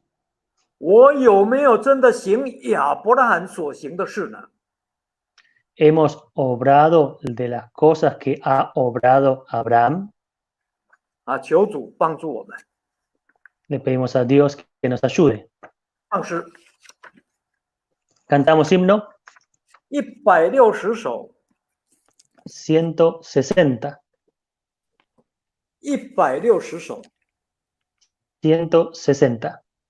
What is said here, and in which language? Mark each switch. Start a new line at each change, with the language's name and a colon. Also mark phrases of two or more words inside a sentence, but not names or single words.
Chinese: 我有没有真的行亚伯拉罕所行的事呢？
Spanish: hemos obrado de las cosas que ha obrado Abraham.
Chinese: 啊，求主帮助我们。
Spanish: Le pedimos a Dios que nos ayude.
Chinese: 唱诗
Spanish: Cantamos himno
Chinese: 160 首，
Spanish: 160.
Chinese: 160首。
Spanish: 160.